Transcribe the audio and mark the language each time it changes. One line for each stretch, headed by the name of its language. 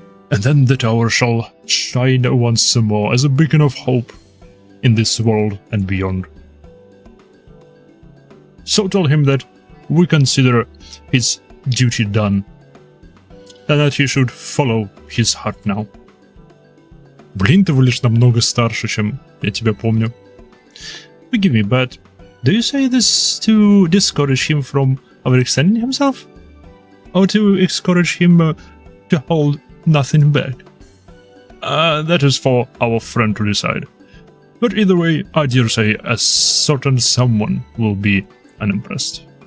English: And then the tower shall shine once more as a beacon of hope in this world and beyond. So tell him that we consider his duty done, and that he should follow his heart now.
Russian: Блин, ты выглядишь намного старше, чем я тебя помню.
English: Forgive me, but do you say this to discourage him from overextending himself? Or to encourage him to hold nothing back? That is for our friend to decide. But either way, I dare say a certain someone will be unimpressed.